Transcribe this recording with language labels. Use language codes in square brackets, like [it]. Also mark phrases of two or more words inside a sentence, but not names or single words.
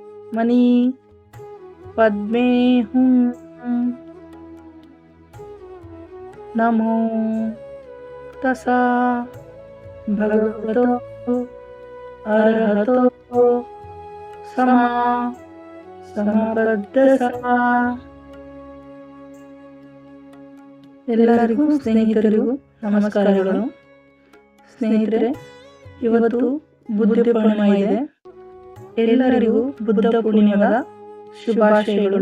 [sa] मणि पद्मे हूँ। [pi] नमो तसा भगवतो अरहतो सम्मा ಸಂಪದ್ದಸಾ. [kn] ಎಲ್ಲರಿಗೂ ಸ್ನೇಹಿತರಿಗೂ ನಮಸ್ಕಾರಗಳು. ಸ್ನೇಹಿತರೆ, ಇವತ್ತು ಬುದ್ಧ ಪೂರ್ಣಿಮೆ ಇದೆ. ಎಲ್ಲರಿಗೂ ಬುದ್ಧ ಪೂರ್ಣಿಮೆಯ ಶುಭಾಶಯಗಳು.